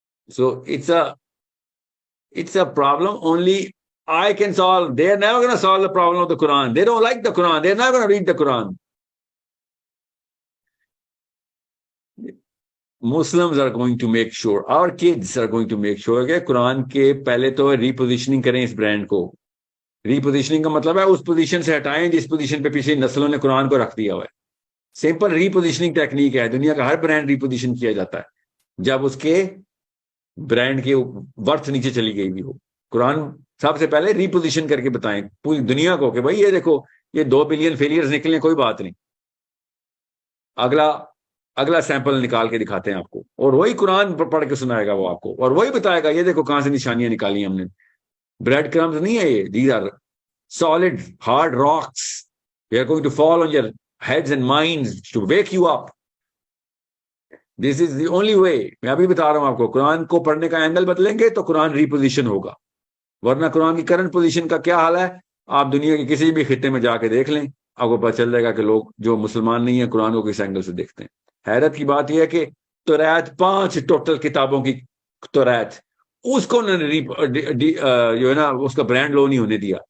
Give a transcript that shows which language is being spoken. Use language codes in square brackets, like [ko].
[en] So it's a problem only I can solve. They're never going to solve the problem of the Quran. They don't like the Quran. They're not going to read the Quran. Muslims are going to make sure, our kids are going to make sure [ur] کہ قرآن کے پہلے تو ریپوزیشننگ کریں اس brand کو. ریپوزیشننگ کا مطلب ہے اس position سے ہٹائیں جس پوزیشن پہ پچھلی نسلوں نے قرآن کو رکھ دیا ہوا ہے. سمپل ریپوزیشننگ ٹیکنیک ہے، دنیا کا ہر برانڈ ریپوزیشن کیا جاتا ہے جب اس کے برانڈ کی ورتھ نیچے چلی گئی بھی ہو. قرآن سب سے پہلے ریپوزیشن کر کے بتائیں پوری دنیا کو کہ بھائی یہ دیکھو یہ 2 بلین فیلئرز نکلے، کوئی بات نہیں. اگلا سیمپل نکال کے دکھاتے ہیں آپ کو، اور وہی قرآن پڑھ کے سنائے گا وہ آپ کو، اور وہی بتائے گا یہ دیکھو کہاں سے نشانیاں نکالی ہم نے. [en] bread crumbs [ur] نہیں ہے یہ، [en] These are solid hard rocks. They are going to fall on your heads and minds to wake you up. This is the only way. [ur] میں ابھی بتا رہا ہوں آپ کو، قرآن کو پڑھنے کا اینگل بدلیں گے تو قرآن ریپوزیشن ہوگا، ورنہ قرآن کی کرنٹ پوزیشن کا کیا حال ہے آپ دنیا کے کسی بھی خطے میں جا کے دیکھ لیں، آپ کو پتہ چل جائے گا کہ لوگ جو مسلمان نہیں ہیں قرآن کو کس اینگل سے دیکھتے ہیں. حیرت کی بات یہ ہے کہ توریت 5 ٹوٹل کتابوں کی توریت، اس کو انہوں نے جو ہے نا اس کا برانڈ لو نہیں ہونے دیا.